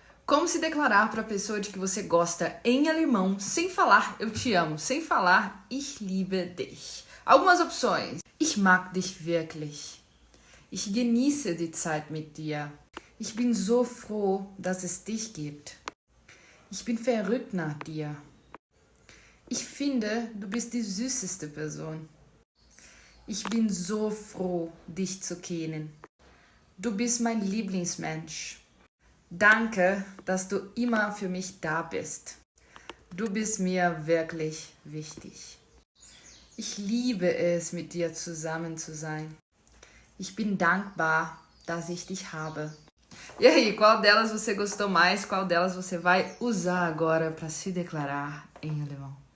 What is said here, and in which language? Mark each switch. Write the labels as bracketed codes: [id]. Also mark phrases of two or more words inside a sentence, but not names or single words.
[pt] Como se declarar para a pessoa de que você gosta em alemão sem falar eu te amo, sem falar [de] ich liebe dich? [pt] Algumas opções. [de] Ich mag dich wirklich. Ich genieße die Zeit mit dir. Ich bin so froh, dass es dich gibt. Ich bin verrückt nach dir. Ich finde, du bist die süßeste Person. Ich bin so froh, dich zu kennen. Du bist mein Lieblingsmensch. Danke, dass du immer für mich da bist. Du bist mir wirklich wichtig. Ich liebe es, mit dir zusammen zu sein. Ich bin dankbar, dass ich dich habe. [pt] E aí, qual delas você gostou mais? Qual delas você vai usar agora para se declarar em alemão?